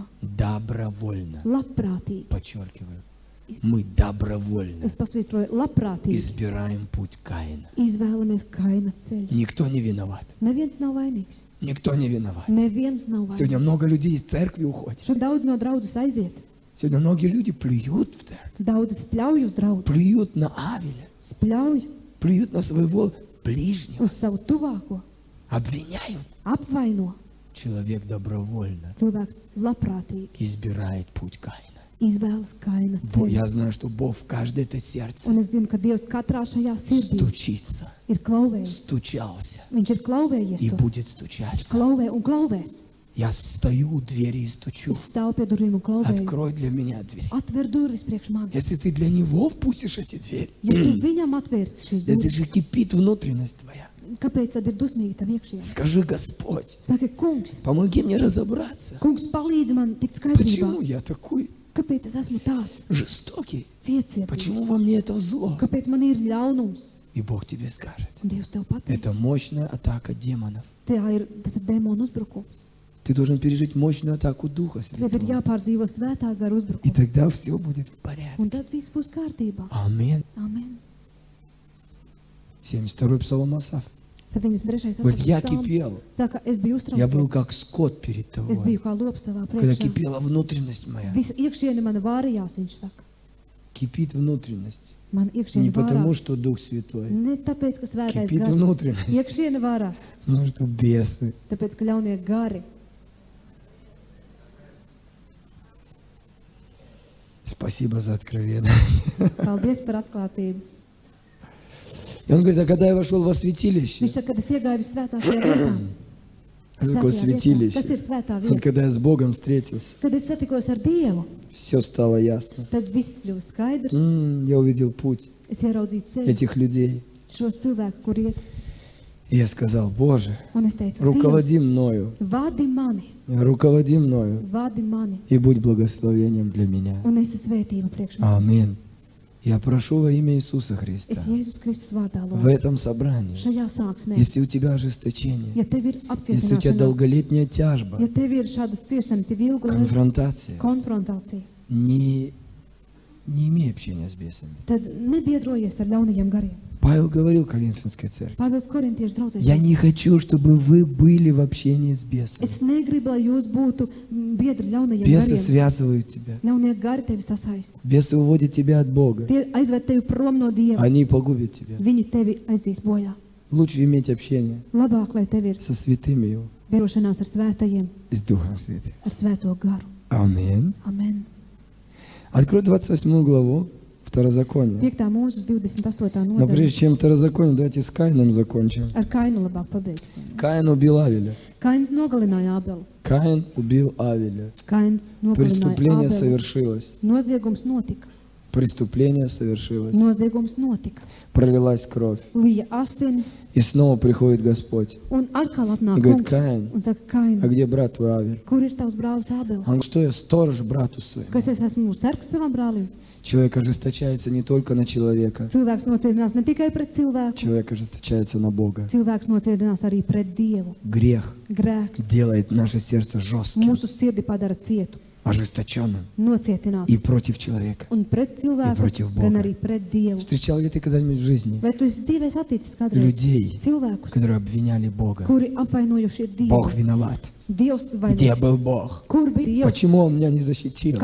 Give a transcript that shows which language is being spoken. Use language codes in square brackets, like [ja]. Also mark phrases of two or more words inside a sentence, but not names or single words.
[ru] добровольно, [lv] labprātīgi, [ru] подчеркиваю, мы добровольно [lv] es pasvītroju, labprātīgi [ru] избираем путь Каина. [lv] izvēlamies Kaina ceļu. [ru] Никто не виноват. [lv] Neviens nav vainīgs. [ru] Никто не виноват. [lv] Neviens nav [ru] Сегодня [lv] vainīgs. [ru] много людей из церкви уходят. [lv] Šodien daudz no draudzes aiziet. [ru] Сегодня многие люди плюют в церковь, [lv] Daudz spļauj uz draugu, [ru] плюют на Авеля, [lv] spļauj [ru] плюют на своего ближнего, [lv] uz savu tuvāko, [ru] обвиняют. [lv] apvaino. [ru] Человек добровольно [lv] Cilvēks labprātīgi [ru] избирает путь Каина. [lv] izvēlas Kaina ceļu. [ru] Я знаю, что Бог в каждое это сердце [lv] Un es zinu, ka Dievs katrā šajā sirdī [ru] стучится, [lv] ir klauvējies. [ru] стучался [lv] Viņš ir klauvējies [ru] и [lv] to. [ru] будет стучаться. [lv] Klauvē un klauvēs. [ru] Я стою у двери и стучу. [lv] Es stāvu pie durvīm un klauvēju. [ru] Открой для меня дверь. [lv] Atver durvis priekš manis. [ru] Если ты для него впустишь эти двери, [lv] Ja tu viņam atvērsi šīs [ru] если [lv] durvis, [ru] же кипит внутренность твоя, [lv] kāpēc tad ir dusmīgi tam iekšienē? [ru] скажи: Господь, [lv] Saki, kungs, [ru] помоги мне разобраться. [lv] kungs palīdzi man tikt skaidrībā. [ru] Почему я такой [lv] Kāpēc es esmu tāds [ru] жестокий? [lv] ciecietības? [ru] Почему во мне это зло? [lv] Kāpēc man ir ļaunums? [ru] И Бог тебе скажет: [lv] Un Dievs tev [ru] это [lv] pateiks. [ru] мощная атака демонов. [lv] Tas ir demonu uzbrukums. [ru] Ты должен пережить мощную атаку Духа [lv] Tev ir [ru] Святого. [lv] jāpārdzīvo svētā gara [ru] И [lv] uzbrukums. [ru] тогда все будет в [lv] Un [ru] порядке. [lv] tad viss būs kārtībā. [ru] Аминь. [lv] Amen. [ru] 72-й псалом Асаф. [lv] 73. [ru] Говорит: я [lv] psalms [ru] кипел. [lv] Saka, es biju [ru] Я был [lv] uztraucies. [ru] как скот перед [lv] Es [ru] тобой. [lv] biju kā lops tavā [ru] Когда [lv] priekšā. [ru] кипела внутренность моя. [lv] Visa iekšiene mana vārījās, viņš saka. [ru] Кипит внутренность. [lv] Man [ru] Не [lv] iekšiene [ru] потому, [lv] vārās. [ru] что Дух Святой. [lv] Ne tāpēc, ka svētais [ru] Кипит [lv] gars. [ru] внутренность. [lv] Iekšiene vārās. [ru] Потому что бесы. [lv] Tāpēc, ka ļaunie gari. [ru] Спасибо за откровение. [lv] Paldies par atklātību. [ru] И он говорит: а когда я вошел во святилище, [lv] Viņš saka, kad es iegāju visvētākajā vietā, [ru] Что такое [lv] Svētajā vietā. [ru] святилище? [lv] Tas ir svētā [ru] Вот [lv] vieta. [ru] когда я с Богом встретился, [lv] Kad es satikos ar Dievu, [ru] все стало ясно. [lv] tad viss kļūst skaidrs. [ru] Я увидел путь [lv] Es ieraudzīju ceļu, [ru] этих людей. [lv] šos cilvēkus, kur iet. [ru] И я сказал: Боже, [lv] Un es teicu, [ru] руководи [lv] Dievs, [ru] мною, [lv] vadi mani, [ru] vadi мною, и будь благословением для меня. [lv] un esi svētība priekš manis. [ru] Аминь. Я прошу во имя Иисуса Христа, [lv] Es Jēzus Kristus vārdā [ru] в [lv] lūdzu. [ru] этом собрании, [lv] Šajā sāksmē, [ru] если у тебя ожесточение, [lv] ja tev ir [ru] если у тебя [lv] apcietināšanās, [ru] долголетняя тяжба, [lv] ja tev ir šādas ciešanas, jau ilgu laiku [ru] конфронтация, [lv] konfrontācija, [ru] не имей общения с бесами. [lv] tad nebiedrojies ar ļaunajiem gariem. [ru] Павел говорил Коринфянской церкви: [lv] Pāvils Korintiešu draudzē. [ru] я не хочу, чтобы вы были в общении с бесами. [lv] Es negribu, lai jūs būtu biedri ļaunajiem [ru] Бесы [lv] gariem. [ru] связывают тебя. [lv] Ļaunie gari tevi sasaista. [ru] Бесы уводят тебя от Бога. [lv] Tie aizved tevi prom no Dieva. [ru] Они погубят тебя. [lv] Viņi tevi aizdīs bojā. [ru] Лучше иметь общение [lv] Labāk, lai tev ir [ru] со святыми Его, [lv] biedrošanās ar svētajiem, [ru] с Духом Святым. [lv] ar svēto garu. [ru] Аминь. [lv] Amen. [ru] Открой 28 главу Второзакония. [lv] 5. mūzes 28. [ru] Но [lv] nodaļa. [ru] прежде чем Второзаконие, давайте с Каином закончим. [lv] Ar Kainu labāk pabeigsim. [ru] Каин убил Авеля. [lv] Kains nogalināja Ābelu. [ru] Kain убил Авеля. [lv] Kains nogalināja [ru] Преступление [lv] Ābelu. [ru] совершилось. [lv] Noziegums notika. [ru] Преступление совершилось. [lv] Noziegums notika. [ru] Пролилась кровь. [lv] Lija asinis. [ru] И снова приходит Господь. [lv] Un atkal atnāk [ru] И говорит: [lv] kungs [ru] Kain, [lv] un saka, [ru] а [lv] Kain, [ru] где брат твой Авель? [lv] kur ir tavs brālis Ābels? [ru] Он: что я сторож брату своему? [lv] Kas es esmu sargs savam brālim? [ru] Человек ожесточается не только на человека. [lv] Cilvēks nociedinās ne tikai pret cilvēku, [ru] Человек ожесточается на Бога. [lv] cilvēks nociedinās arī pret Dievu. [ru] Грех [lv] Grēks [ru] делает наше сердце жестким, [lv] mūsu sirdi padara cietu, [ru] ожесточенным [lv] nocietinātu. [ru] и против человека. [lv] Un pret cilvēku, [ru] против Бога. [lv] gan arī pret Dievu. [ru] Встречал ли ты когда-нибудь в жизни [lv] Vai tu esi dzīvē saticis kādreiz [ru] людей, [lv] cilvēkus, [ru] которые обвиняли Бога? [lv] kuri apvainojuši ir Dievu? [ru] Бог виноват. [lv] Dievs [ru] Где [lv] vainīgs. [ru] был Бог? [lv] Kur bija Dievs? [ru] Почему Он меня не защитил?